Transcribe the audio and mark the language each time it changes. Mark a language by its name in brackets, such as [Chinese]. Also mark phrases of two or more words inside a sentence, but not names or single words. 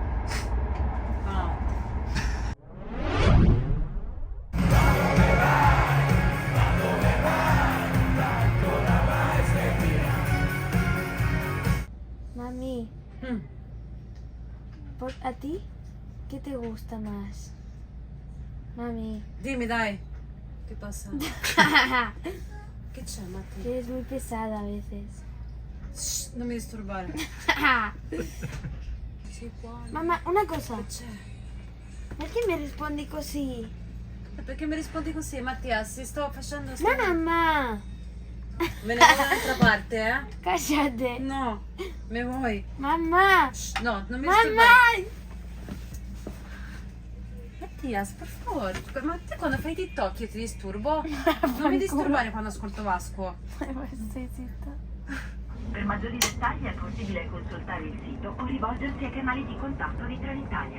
[Spanish] Mami. ¿A ti? ¿Qué te gusta más? Mami. [Italian] Dimmi dai, che passa? Che c'è Matti? [Spanish] Eres muy pesada a veces. Shh, [Italian] non mi disturbare. Sì, qua. Mamma, una cosa. Che c'è? Perché mi rispondi così? Perché mi rispondi così, Mattia? Si sto facendo... Ma mamma! Me ne vado da un'altra parte, eh? [Spanish] Cállate. No, me voy. Mamá. [Italian] Shh, no, non mi [Spanish] Mamá. [Italian] disturbare. Mattias, per favore. Ma te quando fai TikTok io ti disturbo? Non mi disturbare quando ascolto Vasco. Sí, zitta. Per maggiori dettagli è possibile consultare il sito o rivolgersi ai canali di contatto di Trenitalia.